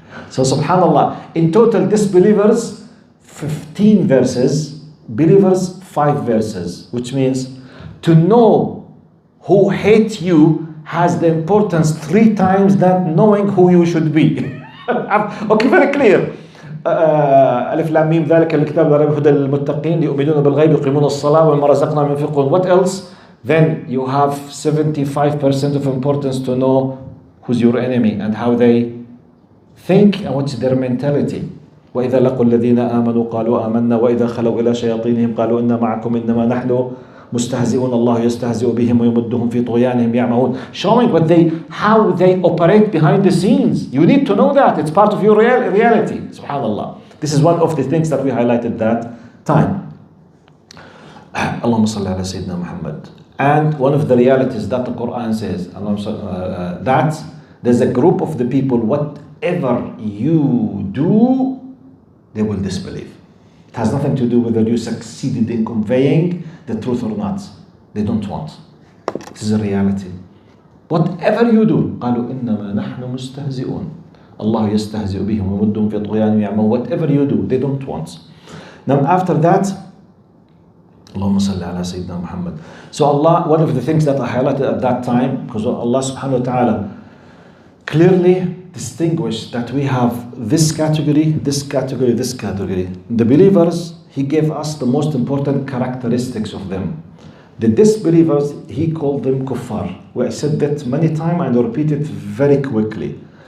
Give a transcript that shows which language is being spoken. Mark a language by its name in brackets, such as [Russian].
[English] So subhanallah, in total disbelievers, 15 verses, believers 5 verses, which means to know who hate you has the importance 3 times than knowing who you should be. Okay, very clear. [Arabic] ألف لام ميم ذلك الكتاب لا ريب هدى للمتقين يؤمنون بالغيب يقيمون الصلاة ومما رزقناهم ينفقون. [English] What else? Then you have 75% of importance to know who's your enemy and how they think and what's their mentality. [Arabic] وإذا لقوا الذين آمنوا قالوا آمنا وإذا خلوا إلى شياطينهم قالوا إنا معكم إنما نحن مستهزئون الله يستهزئ بهم ويمدهم في طغيانهم يعمهون. [English] Showing how they operate behind the scenes. You need to know that. It's part of your reality. Subhanallah. This is one of the things that we highlighted that time. Allahumma salli ala Sayyidina Muhammad. And one of the realities that the Quran says, that there's a group of the people, whatever you do, they will disbelieve. It has nothing to do with whether you succeeded in conveying the truth or not. They don't want. This is a reality. Whatever you do, [Arabic] قالوا إنما نحن مستهزئون. الله يستهزئ بهم ويمدهم في طغيانهم يعمهون. [English] Whatever you do, they don't want. Now after that, [Arabic] اللهم صل على سيدنا محمد. [English] So Allah, one of the things that I highlighted at that time, because Allah subhanahu wa ta'ala clearly distinguished that we have this category, this category, this category. The believers, He gave us the most important characteristics of them. The disbelievers, He called them kuffar. I said that many times and I repeat it very quickly.